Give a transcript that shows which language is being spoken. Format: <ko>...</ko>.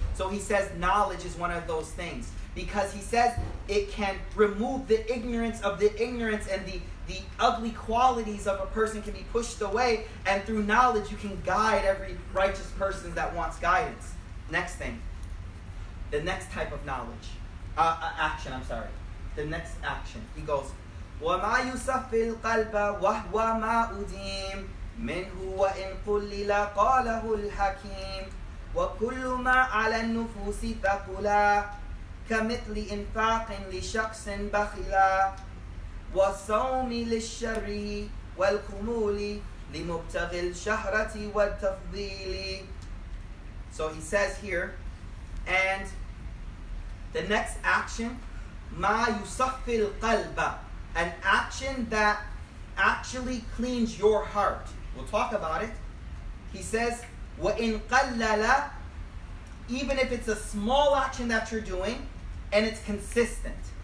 <en>So he says knowledge is one of those things. Because he says it can remove the ignorance of the ignorance, and the ugly qualities of a person can be pushed away. And through knowledge, you can guide every righteous person that wants guidance. Next thing. The next type of knowledge. Action, I'm sorry. The next action. He goes,</en> <ar>وَمَا يُصَفِّ الْقَلْبَ وَهْوَ مَا أُدِيمٌ مِنْهُ وَإِنْ قُلِّلَ قَالَهُ الْحَكِيمُ وَكُلُّ مَا عَلَى النُّفُوسِ ثَقُلًا كمثل إنفاق لشخص بخلا والصوم للشر والخمول لمبتغي الشهرة والتفضيل.</ar> <en>So he says here, and the next action,</en> <ar>ما يصفي القلب,</ar> <en>an action that actually cleans your heart. We'll talk about it. He says,</en> <ar>وَإِنْ قَلَّلَ,</ar> <en>even if it's a small action that you're doing, and it's consistent.</en>